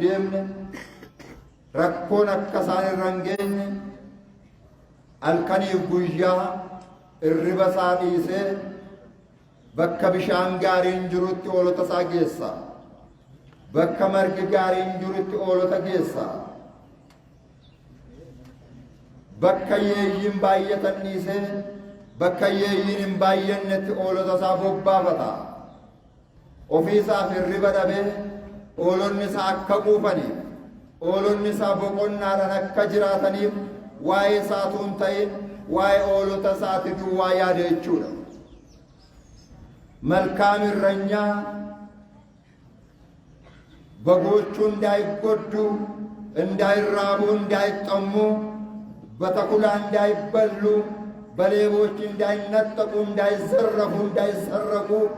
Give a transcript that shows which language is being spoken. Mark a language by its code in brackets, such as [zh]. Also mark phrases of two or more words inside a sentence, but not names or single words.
[om] deemne, rakkoon akka isaan irra hin geenye, halkaniif guyyaa irriba isaa dhiisee bakka bishaan gaariin jirutti oolota isaa geessa, bakka margi gaariin jirutti oolota geessa, bakka yeeyyiin baay'atan dhiisee bakka yeeyyiin hin baay'annetti oolota isaa bobbaafata. Ofii isaaf hirriba dhabee oolonni isaa akka quufaniif, oolonni isaa boqonnaadhaan akka jiraataniif waa'ee isaatu hin ta'in waa'ee oolota isaati duwwaa yaada jechuudha. [am] መልካም እረኛ በጎቹ እንዳይጎዱ፣ እንዳይራቡ፣ እንዳይጠሙ፣ በተኩላ እንዳይበሉ፣ በሌቦች እንዳይነጠቁ፣ እንዳይዘረፉ፣ እንዳይሰረቁ